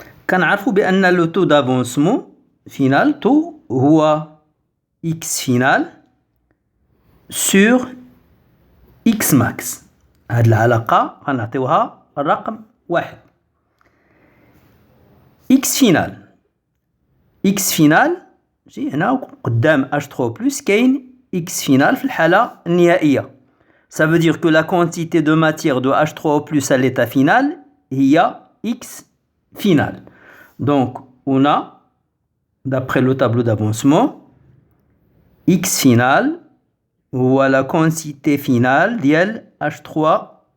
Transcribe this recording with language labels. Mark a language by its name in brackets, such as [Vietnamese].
[Arabic] كنعرفوا بأن [French] le taux d'avancement final taux هو X final sur X max. [Arabic] هاد العلاقة غنعطيوها الرقم 1. [French] X final. [Arabic] X final, هنا قدام H3+, كاين X final في الحالة النهائية. [French] Ça veut dire que la quantité de matière de H3O+ à l'état final, il y a X final. Donc, on a, d'après le tableau d'avancement, X final, ou la quantité finale [Arabic] ديال [French] H3O+.